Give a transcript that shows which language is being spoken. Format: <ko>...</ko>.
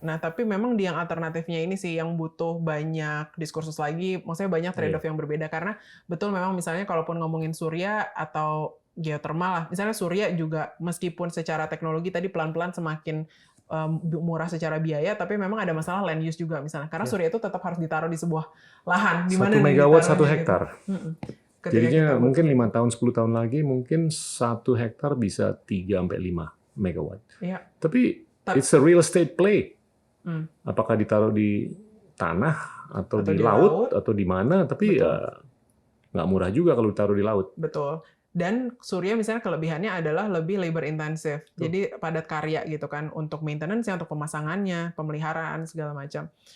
<id>Nah, tapi memang di yang alternatifnya ini sih yang butuh banyak diskursus lagi, maksudnya banyak trade-off yang berbeda karena betul memang misalnya kalaupun ngomongin surya atau geothermal lah, misalnya surya juga meskipun secara teknologi tadi pelan-pelan semakin murah secara biaya, tapi memang ada masalah land use juga misalnya. Karena surya itu tetap harus ditaruh di sebuah lahan. 1 megawatt 1 hektar. Gitu. Jadinya mungkin 5 tahun, 10 tahun lagi mungkin 1 hektar bisa 3 sampai 5 megawatt.</id> <en>Tapi it's a real estate play.</en> <id>Apakah ditaruh di tanah atau di laut atau di mana? Tapi ya nggak murah juga kalau ditaruh di laut. Betul. Dan surya misalnya kelebihannya adalah lebih labor intensif. Jadi padat karya gitu kan untuk maintenance-nya, untuk pemasangannya, pemeliharaan segala macam.</id>